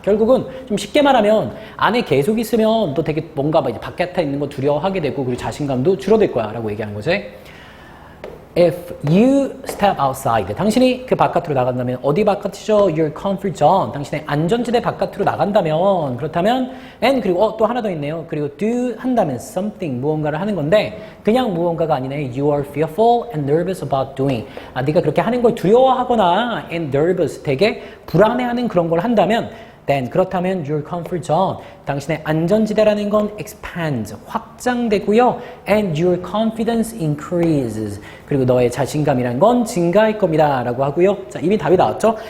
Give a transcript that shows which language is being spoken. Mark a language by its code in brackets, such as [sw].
[ko] 결국은 좀 쉽게 말하면 안에 계속 있으면 또 되게 뭔가 이제 바깥에 있는 거 두려워하게 되고 그리고 자신감도 줄어들 거야라고 얘기하는 거지. [en] If you step outside, [ko] 당신이 그 바깥으로 나간다면 어디 바깥이죠? [en] Your comfort zone, [ko] 당신의 안전지대 바깥으로 나간다면 그렇다면 and 그리고 또 하나 더 있네요. 그리고 do 한다면 something 무언가를 하는 건데 그냥 무언가가 아니네. [en] You are fearful and nervous about doing. [ko] 네가 그렇게 하는 걸 두려워하거나 [en] and nervous [ko] 되게 불안해하는 그런 걸 한다면 then 그렇다면 [en] your comfort zone [ko] 당신의 안전지대라는 건 expands 확장되고요 [en] and your confidence increases [ko] 그리고 너의 자신감이란 건 증가할 겁니다 라고 하고요. 자, 이미 답이 나왔죠.